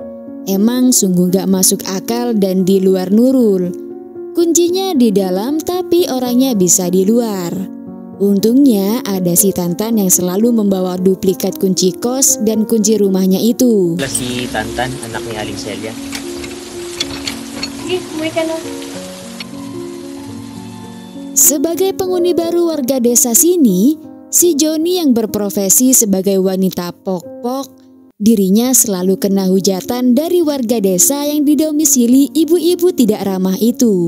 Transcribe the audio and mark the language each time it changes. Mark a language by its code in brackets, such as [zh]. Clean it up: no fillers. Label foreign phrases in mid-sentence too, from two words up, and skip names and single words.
[id] Emang sungguh gak masuk akal dan di luar nurul. Kuncinya di dalam tapi orangnya bisa di luar. Untungnya ada si Tantan yang selalu membawa duplikat kunci kos dan kunci rumahnya itu. Si Tantan, anaknya Aling Celia. [tl] Sige, umuwi ka na. [id] Sebagai penghuni baru warga desa sini, si Joni yang berprofesi sebagai wanita pok-pok, dirinya selalu kena hujatan dari warga desa yang didomisili ibu-ibu tidak ramah itu.